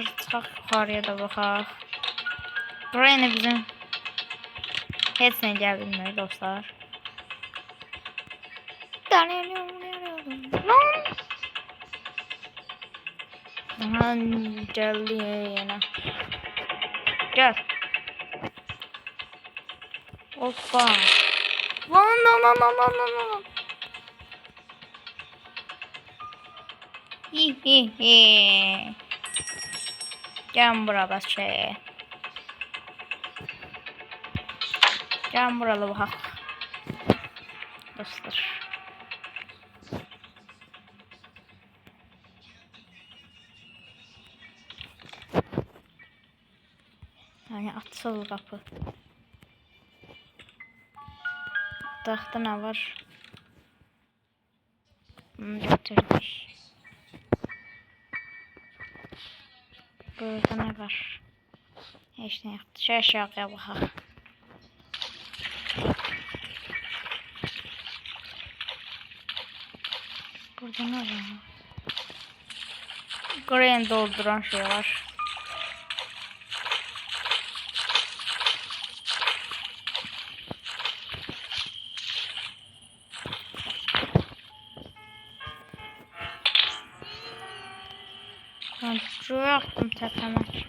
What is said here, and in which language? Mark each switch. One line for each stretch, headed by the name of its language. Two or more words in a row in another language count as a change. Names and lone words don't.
Azerbaijani: Çıxaq yuxarıya da baxaq. Granny bizim heç nə gəl bilmir dostlar. Aha, gəldi yenə. Gəl. Hoppa.
Turkish: Lan. Gel burada şey. Gel burada bak. Dostlar. Yani açıl kapı.
Azerbaijani: Taxta nə var? Bunu götürdük. Burada nə var? Heç nə yoxdur. Aşağıya baxaq. Burada nə var? Granny dolduran şey var.
Turkish: Ben çöktüm tepeme.